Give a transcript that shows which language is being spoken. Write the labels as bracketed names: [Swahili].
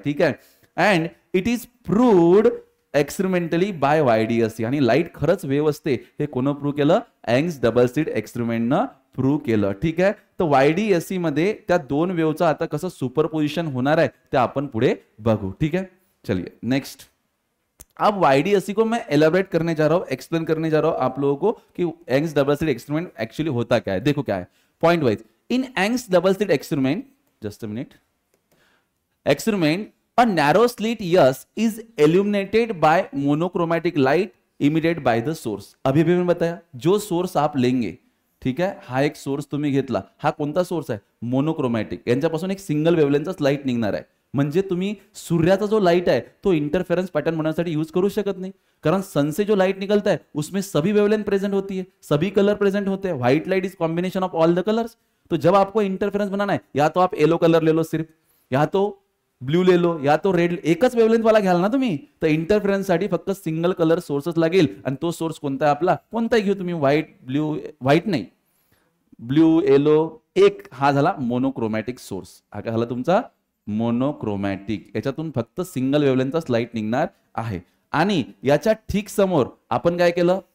[Marathi] ठीक आहे, [English] And it is proved experimentally by YDAC. [Marathi] आणि लाईट खरंच वेव्ह असते हे कोण प्रूव्ह केलं, यंग्स डबल स्लिट एक्सपेरिमेंटनं प्रूव्ह केलं. ठीक आहे, तर YDAC मध्ये त्या 2 वेव्हचं आता कसं सुपरपोजिशन होणार आहे ते आपण पुढे बघू. [Hindi] ठीक है, चलिए नेक्स्ट. अब YDAC को मैं एलाबरेट करने जा रहा हूं, एक्सप्लेन करने जा रहा हूं आप लोगों को कि Young's double slit experiment actually होता क्या है. देखो क्या है, point wise. [English] In Young's double slit experiment, just a minute, experiment, a narrow slit S is illuminated by monochromatic light emitted by the source. [Hindi] अभी भी मैंने बताया, जो सोर्स आप लेंगे, [Marathi] ठीक आहे, हा एक सोर्स तुम्ही घेतला. हा कोणता सोर्स आहे? मोनोक्रोमॅटिक. यांच्यापासून एक सिंगल वेवलेंथचाच लाईट निघणार आहे. म्हणजे तुम्ही सूर्याचा [Hindi] जो लाइट है तो इंटरफेरेंस पैटर्न बनाने यूज करू शकत नहीं, कारण सन से जो लाइट निकलता है उसमें सभी वेवलेंथ प्रेजेंट होती है, सभी कलर प्रेजेंट होते हैं. [English] White light is combination of all the colours. [Hindi] तो जब आपको इंटरफेरेंस बनाना है, या तो आप येलो कलर ले लो सिर्फ, या तो ब्लू ले लो, या तो रेड. [Marathi] एकच वेवलेंथ वाला घ्याल ना तुम्ही, तर इंटरफेरेंस साठी फक्त सिंगल कलर सोर्सच लागेल. आणि तो सोर्स कोणता आहे आपला? कोणताही घेऊ तुम्ही, व्हाइट, ब्ल्यू, व्हाइट नाही, ब्ल्यू, येलो. एक हा झाला मोनोक्रोमॅटिक सोर्स. हा काय झाला तुमचा? मोनोक्रोमॅटिक. याच्यातून फक्त सिंगल वेवलेंथचाच लाईट निघणार आहे. आणि याच्या ठीक समोर आपण काय केलं?